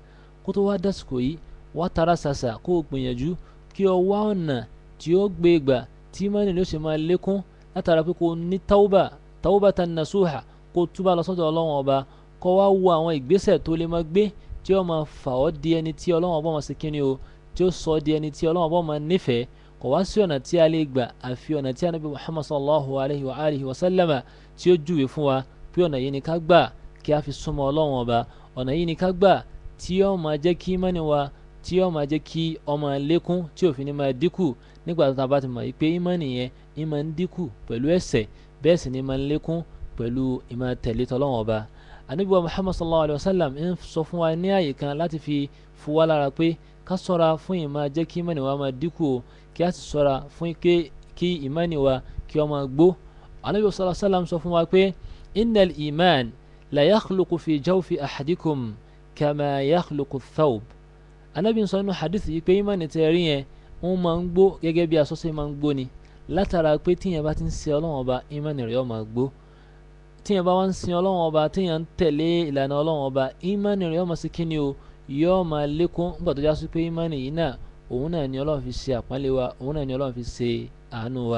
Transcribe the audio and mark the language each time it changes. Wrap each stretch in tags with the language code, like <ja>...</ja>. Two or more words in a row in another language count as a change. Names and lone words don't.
<yo>Kó tó wá dásìkò yìí wá tara ṣàṣà kó o gbìyànjú kí o wá ọ̀nà tí ó gbé gbà tí ìmánì rẹ ó sì máa lékún látara pé kó o ní</yo> <ar>توبة نصوحا,</ar> <yo>kó o túbà lọ sọ́dọ̀ Ọlọ́run ọba, kó wá wo àwọn ìgbésẹ̀ tó lè máa gbé tí ó máa fà ọ́ di ẹni tí Ọlọ́run ọba máa ṣe kíni o, tí ó sọ di ẹni tí Ọlọ́run ọba máa nífẹ̀ẹ́. Kò wá sí ọ̀nà tí a lè gbà àfi ọ̀nà tí Ànábì Muhammad</yo> <ar>صلى الله عليه وعلى آله وسلم</ar> <yo>tí ó júwe fún wa pé ọ̀nà yìí ni ká gbà kí a fi súnmọ́ Ọlọ́run ọba, ọ̀nà yìí ni ká gbà tí ó máa jẹ́ kí ìmánì wa tí ó máa jẹ́ kí ó máa lékún tí ò fi ní máa dínkù nígbà tó bá ti mọ̀ pé ìmánì yẹn ń máa ń dínkù pẹ̀lú ẹ̀ṣẹ̀, bẹ́ẹ̀ sì ni máa ń lékún pẹ̀lú ìmáa tẹ̀lé t'Ọlọ́run ọba. Ànábì wa Muhammad</yo> <ar>صلى الله عليه وسلم</ar> <yo>ń sọ fún wa ní àyè kan láti fi fún wa lára pé ká ṣọ́ra fún ìmáa jẹ́ kí ìmánì wa máa dínkù o, kí a sì ṣọ́ra fún kí ìmánì wa kí ó máa gbó. Ànábì</yo> <ar>صلى الله عليه وسلم</ar> <yo>sọ fún wa pé</yo> <ar>إن الإيمان ليخلق في جوف أحدكم كما يخلق الثوب.</ar> <yo>Ànábì sọ nínú hadith yìí pé ìmánì tẹ́ rí yẹn wọ́n máa ń gbó gẹ́gẹ́ bí aṣọ ṣe máa ń gbó ni, látara pé tíyẹn bá ti ń ṣe Ọlọ́run ọba ìmánì rẹ̀ ó máa gbó, tíyẹn bá wá ń sin Ọlọ́run ọba, tíyẹn ń tẹ̀lé ìlànà Ọlọ́run ọba, ìmánì rẹ̀ ó máa ṣe kíni o, yóò máa lékún nígbà tó já sí pé ìmánì yìí náà òun náà ni Ọlọ́run fi ṣe àpọ́nlé wa, òun náà ni Ọlọ́run fi ṣe àánú wa.</yo>